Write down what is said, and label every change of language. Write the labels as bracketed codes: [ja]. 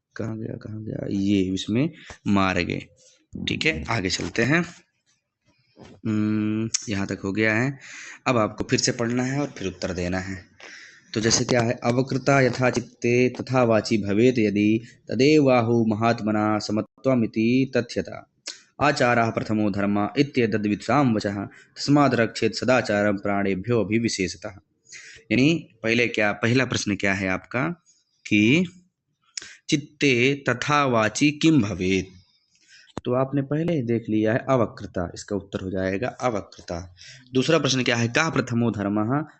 [hi] कहाँ गया, ये विस्मय मार्गे। ठीक है, आगे चलते हैं। यहाँ तक हो गया है। अब आपको फिर से पढ़ना है और फिर उत्तर देना है। तो जैसे क्या है, [sa] अवकृता यथा चित्ते तथा वाची भवेत यदि तदेवाहु महात्मना समत्वमिति तथ्यता। आचारः प्रथमो धर्म इत्येतद् विद्वां वचः तस्माद् रक्षेत् सदाचारं प्राणेभ्यो अभिविशेषतः। [hi] यानी पहले क्या, पहला प्रश्न क्या है आपका कि [sa] चित्ते तथा वाची किम भवेत। [hi] तो आपने पहले ही देख लिया है अवक्रता, इसका उत्तर हो जाएगा अवक्रता। दूसरा प्रश्न क्या है, [sa] का प्रथमो धर्मः।